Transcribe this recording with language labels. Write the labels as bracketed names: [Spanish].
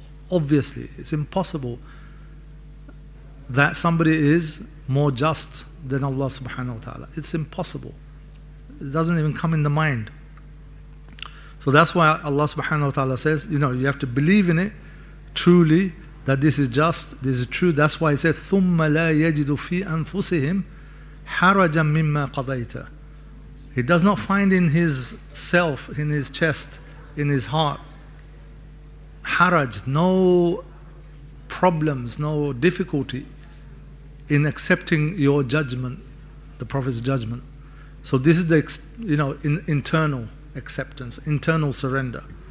[English] Obviously, it's impossible that somebody is more just than Allah subhanahu wa ta'ala. It's impossible. It doesn't even come in the mind. So that's why Allah subhanahu wa ta'ala says, you have to believe in it truly, that this is just, this is true. That's why he said, [Arabic] ثُمَّ لَا يَجِدُ فِي أَنفُسِهِمْ حَرَجًا مِمَّا قَضَيْتَ. [English] He does not find in his self, in his chest, in his heart, haraj, no problems, no difficulty in accepting your judgment, the Prophet's judgment. So this is the internal acceptance, internal surrender.